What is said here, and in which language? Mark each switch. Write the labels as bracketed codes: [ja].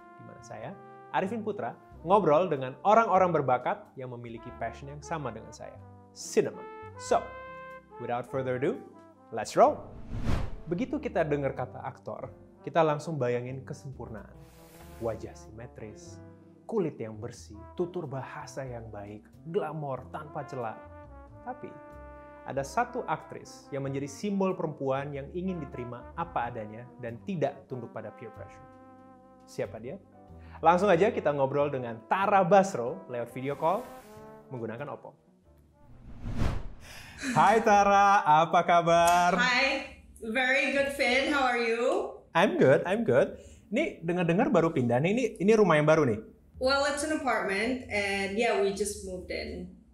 [id] Di mana saya, Arifin Putra, ngobrol dengan orang-orang berbakat yang memiliki passion yang sama dengan saya, cinema. [en] So, without further ado, let's roll! [id] Begitu kita dengar kata aktor, kita langsung bayangin kesempurnaan. Wajah simetris, kulit yang bersih, tutur bahasa yang baik, glamor tanpa celah. Tapi, ada satu aktris yang menjadi simbol perempuan yang ingin diterima apa adanya dan tidak tunduk pada peer pressure. Siapa dia? Langsung aja kita ngobrol dengan Tara Basro lewat video call menggunakan Oppo. Hai Tara, apa kabar? [en] Hi, very good Finn, how are you? I'm good. [id] Ini dengar-dengar baru pindah nih, ini rumah yang baru nih? [en] Well, it's an apartment and yeah, we just moved in.